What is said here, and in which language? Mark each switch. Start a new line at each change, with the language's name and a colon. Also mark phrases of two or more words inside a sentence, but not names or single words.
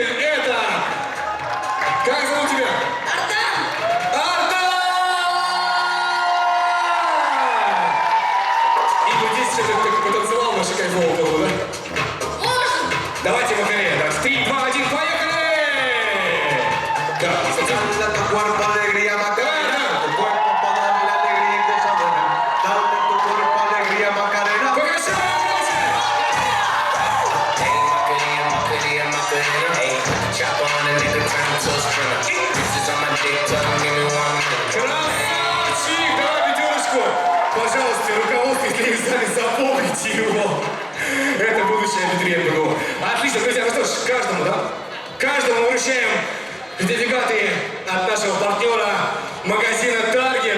Russian: Это... Как зовут тебя? Ардан! И вот здесь что-то потанцевал, наша кайфовая было, да? Давайте, Макария. 3, 2, 1, поехали! Да,
Spanish: Tu cuerpo alegría Macarena, tu cuerpo para darle alegría y cosa buena. Dale tu cuerpo alegría Macarena.
English: Hey, chop on a nigga, turn him to a sprinter. Bitches on my dick, tell him give me 1 minute.
Russian: Красавчик! Давай пятерочку. Пожалуйста, руководство, если не знали, запомните его. Это будущее абитуриент БГУ. Отлично, друзья, ну что ж, каждому, да? Каждому мы вручаем сертификаты от нашего партнера магазина Target.